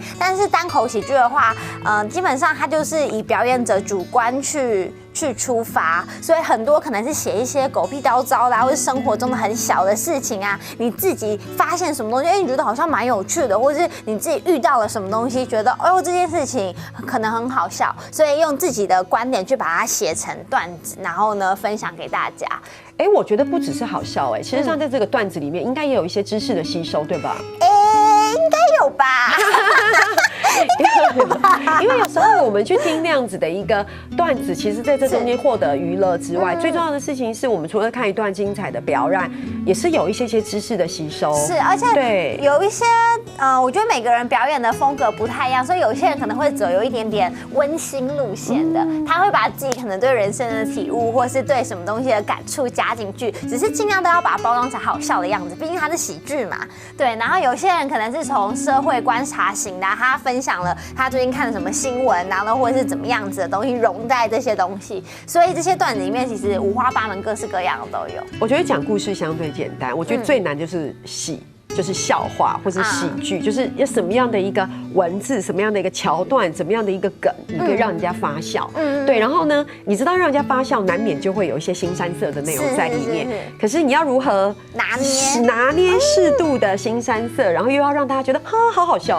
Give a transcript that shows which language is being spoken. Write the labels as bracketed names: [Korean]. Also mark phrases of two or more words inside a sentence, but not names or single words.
[Chinese] 但是單口喜劇的話，基本上它就是以表演者主觀去出發，所以很多可能是寫一些狗屁叨叨的，或是生活中的很小的事情啊，你自己發現什麼東西，你覺得好像蠻有趣的，或是你自己遇到了什麼東西，覺得這件事情可能很好笑，所以用自己的觀點去把它寫成段子，然後呢分享給大家。我覺得不只是好笑，其實上在這個段子裡面，應該也有一些知識的吸收，對吧？應該有吧。因為有時候我們去聽那樣子的一個段子，其實在這中間獲得娛樂之外，最重要的事情是我們除了看一段精彩的表演，也是有一些知識的吸收。是，而且對有一些我覺得每個人表演的風格不太一樣，所以有些人可能會走有一點點溫馨路線的，他會把自己可能對人生的體悟，或是對什麼東西的感觸加進去，只是盡量都要把它包裝成好笑的樣子，畢竟它是喜劇嘛。對，然後有些人可能是從社會觀察型的，他分享了他最近看了什麼新聞，然後或者是怎麼樣子的東西融在這些東西，所以這些段子裡面其實五花八門、各式各樣的都有。我覺得講故事相對簡單，我覺得最難就是喜。就是笑话或者喜剧，就是要什么样的一个文字，什么样的一个桥段，怎么样的一个梗，你可以让人家发笑。对，然后呢，你知道让人家发笑，难免就会有一些腥膻色的内容在里面。可是你要如何拿捏适度的腥膻色，然后又要让大家觉得好好笑。